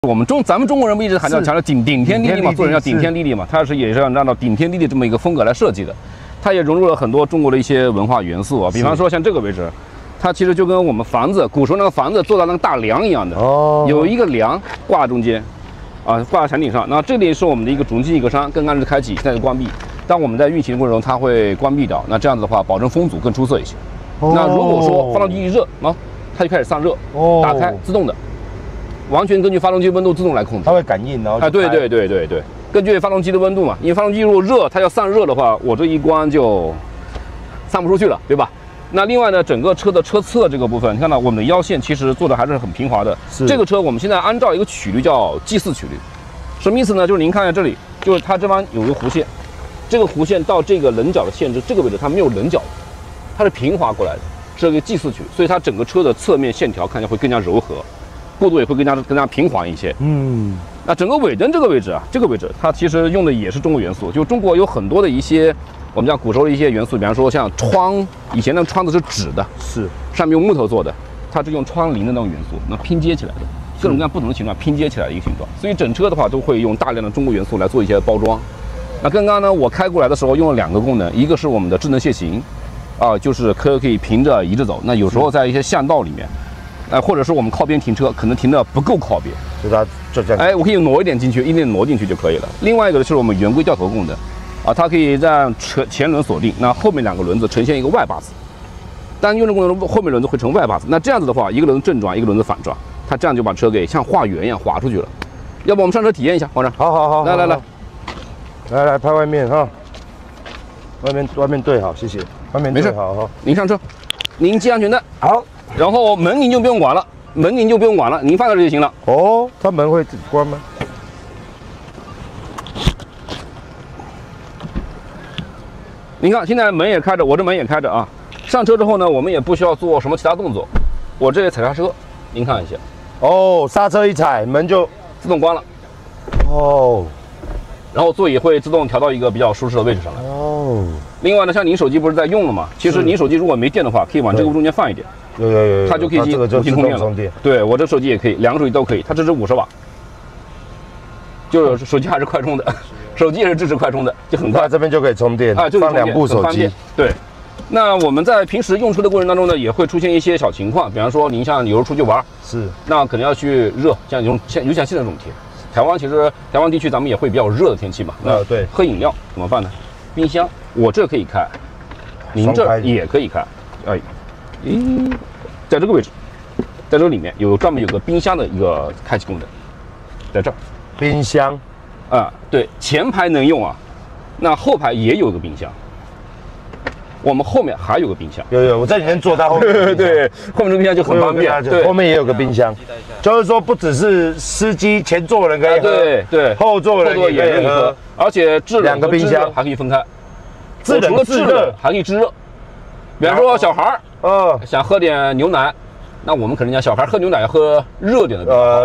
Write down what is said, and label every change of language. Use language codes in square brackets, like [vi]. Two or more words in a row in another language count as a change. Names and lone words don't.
[zh] 咱们中國人不一直強調頂天立地嘛，做人要頂天立地嘛，它也是按照頂天立地這麼一個風格來設計的，它也融入了很多中國的一些文化元素啊，比方說像這個位置，它其實就跟我們房子古時候那個房子做到那個大梁一樣的，有一個梁掛中間，啊掛在牆頂上，那這裡是我們的一個主進氣格柵，剛剛是開啟，現在是關閉。當我們在運行的過程中，它會關閉掉，那這樣子的話，保證風阻更出色一些。那如果說發動機一熱啊，它就開始散熱，打開自動的。完全根據發動機溫度自動來控制，它會感應，然後對，根據發動機的溫度嘛，因為發動機如果熱，它要散熱的話，我這一關就散不出去了，對吧？那另外呢，整個車的車側這個部分，你看到我們的腰線其實做的還是很平滑的。是這個車我們現在按照一個曲率叫 G4 曲率，什麼意思呢？就是您看一下這裡，就是它這邊有一個弧線，這個弧線到這個稜角的限制，這個位置它沒有稜角，它是平滑過來的，是一個 G4 曲，所以它整個車的側面線條看起來會更加柔和。過渡也會更加平滑一些。那整個尾燈這個位置啊，這個位置它其實用的也是中國元素。就中國有很多的一些我們講古時候的一些元素，比方說像窗，以前那個窗子是紙的，是上面用木頭做的，它是用窗棂的那種元素，那拼接起來的，各種各樣不同的形狀拼接起來的一個形狀。所以整車的話都會用大量的中國元素來做一些包裝。那剛剛呢，我開過來的時候用了2個功能，一個是我們的智能限行，就是可以平着移着走。那有時候在一些巷道裡面。或者是我們靠邊停車，可能停的不夠靠邊，就它就這樣。我可以挪一點進去，一點挪進去就可以了。另外一個就是我們圓規掉頭功能，它可以讓前輪鎖定，那後面2個輪子呈現一個外八字。單用的過程中，後面輪子會成外八字。那這樣子的話，一個輪子正轉，一個輪子反轉，它這樣就把車給像畫圓一樣劃出去了。要不我們上車體驗一下，黃站。好，來拍外面哈，外面對好，謝謝。外面對好哈，您上車，您繫安全帶。好。然後門您就不用管了，您放在這就行了。它門會自己關嗎？您看，現在門也開着，我這門也開着啊。上車之後呢，我們也不需要做什麼其他動作，我這裡踩剎車，您看一下。剎車一踩，門就自動關了。然後座椅會自動調到一個比較舒適的位置上來。另外呢，像您手機不是在用了嗎？其實您手機如果沒電的話，可以往這個中間放一點。有，它就可以無線充電了。對，我這手機也可以，2個手機都可以，它支持50瓦，就是手機還是快充的，手机也是支持快充的，就很快，這邊就可以充電啊，就放2部手機。對，那我們在平時用車的過程當中呢，也會出現一些小情況，比方說您像有時候出去玩，那可能要去熱，像尤其像現在這種天，台灣地區咱們也會比較熱的天氣嘛，那對，喝飲料怎麼辦呢？冰箱，我這可以開，您這也可以開，在這個位置，在這個裡面專門有個冰箱的一個開啟功能，在這兒。冰箱，對，前排能用啊，那後排也有個冰箱。我們後面還有個冰箱。有，我在裡面坐到後面。對，後面這個冰箱就很方便。對，後面也有個冰箱，就是說不只是司機前座人可以喝，對，後座人也可以喝，而且制冷 2個冰箱還可以分開，除了制熱還可以制熱。比方說小孩想喝點牛奶，那我們可能講小孩喝牛奶要喝熱點的。